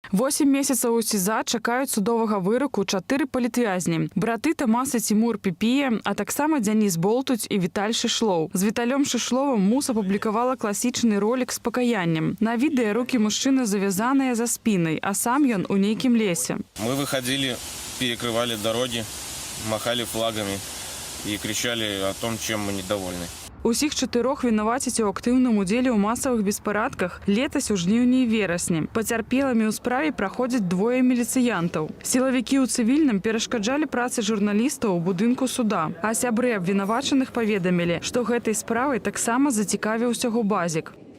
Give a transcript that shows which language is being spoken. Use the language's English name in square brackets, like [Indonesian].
[Belarusian] 8 месяцаў у СІЗА чакаюць судовага выроку 4 палітвязні. Браты Тамас і Тимур Піпія, а таксама Дзяніс Болтуць і Віталь Шышлоў. З Віталем Шышловым Мус апублікавала класічны ролик з пакаяннем. На відэа рукі мужчыны завязаныя за спінай, а сам ён у нейкім лесе. [Russian] Мы выходили, перекрывали дороги, махали флагами и кричали о том, чем мы недовольны. [Belarusian] Усіх 4 вінавацяць у актыўным удзеле ў масавых беспарадках летась у жніўні і верасні. Пацярпелымі ў справе праходзяць 2 міліцыянтаў. Сілавікі ў цывільным перашкаджалі працы журналістаў у будынку суда, а сябры абвінавачаных паведамілі, што гэтай справай таксама зацікавіўся губазік.